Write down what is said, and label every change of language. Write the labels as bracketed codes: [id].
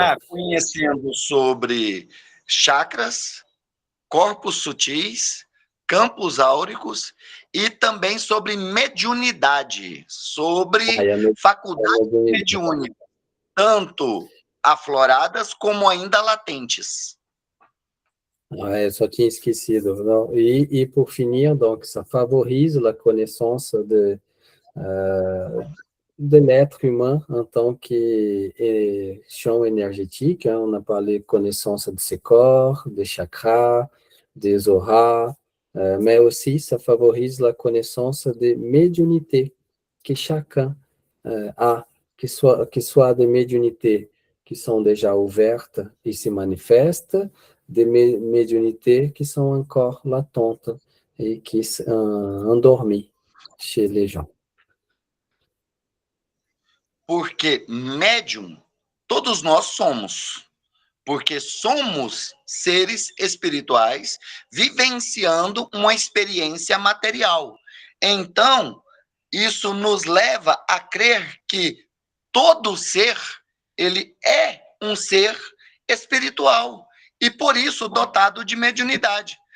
[pt] Conhecendo sobre chakras, corpos sutis, campos áuricos e também sobre mediunidade, sobre faculdades mediúnicas, tanto afloradas como ainda latentes. Eu só tinha esquecido. Não? [fr] E por finir, donc, ça favorise la connaissance de l'être humain en tant que champ énergétique. Hein? On a parlé de connaissance de ses corps, des chakras, des auras, mais aussi ça favorise la connaissance des médiumnités que chacun a, que soit des médiumnités qui sont déjà ouvertes et se manifestent, des médiumnités qui sont encore latentes et qui sont endormies chez les gens. [pt] Porque médium, todos nós somos. Porque somos seres espirituais vivenciando uma experiência material. Então, isso nos leva a crer que todo ser, ele é um ser espiritual e por isso dotado de mediunidade.